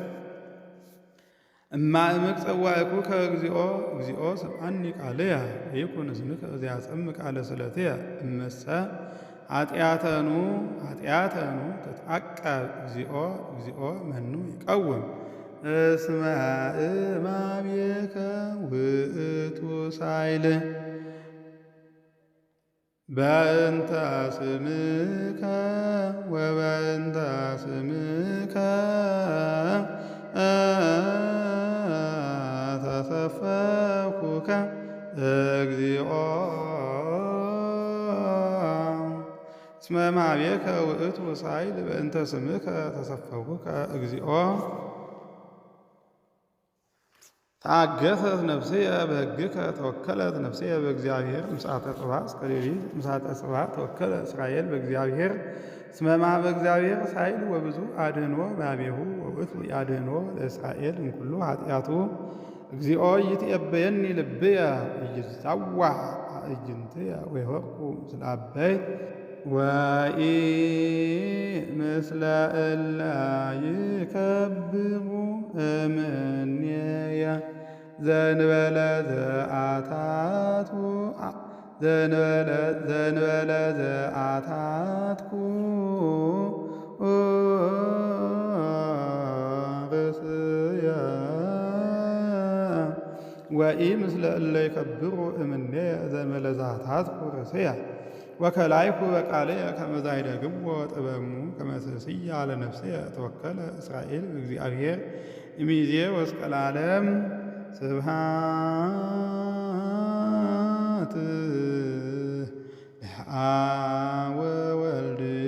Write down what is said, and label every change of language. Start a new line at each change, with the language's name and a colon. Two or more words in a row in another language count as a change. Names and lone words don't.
Geez: እማእምቅ ጸዋዕኩከ እግዚኦ እግዚኦ ስምዓኒ ቃልየ ወይኩን እዝንከ ዘያጸምዕ ቃለ ስእለትየ እመሰ ኃጢአተኑ ተትዐቀብ እግዚኦ እግዚኦ መኑ ይቀውም እስመ እማቤከ ውእቱ ሳይል በእንተ ስምከ ወበእንተ ስምከ ተሰፈኩከ እግዚኦ እስመ እምኀቤከ ውእቱ ሳይል በእንተ ስምከ ተሰፈኩከ እግዚኦ ታገሰት ነፍስየ በሕግከ ተወከለት ነፍስየ በእግዚአብሔር ምጽአተ ጽባሕ እስከ ሌሊት ምጽአተ ጽባሕ ተወከለ እስራኤል በእግዚአብሔር እስመ እምኀበ እግዚአብሔር ሳይል ወብዙ አድኅኖ በኀቤሁ ወውእቱ ያድኅኖ ለእስራኤል እምኩሉ ኃጢአቱ እግዚኦ ይትዔበየኒ ልብየ ኢይዛዋዕ አዕይንትየ ወይወርቁ ምስለ አበይት ወኢምስለ እለ ይከብሩ እምኔየ ዘእንበለ ዘአታትኩ ርእስየ ወኢምስለ እለ ይከብሩ እምኔየ ዘእንበለ ዘአታትኩ ርእስየ ወከላይኩ በቃልየ ከመ ዛይደግሞ ጥበሙ ከመ ትእስያ ለነፍስየ ተወከለ እስራኤል በእግዚአብሔር እምይእዜ ወእስከ ለዓለም ስብሐት ለአብ ወወልድ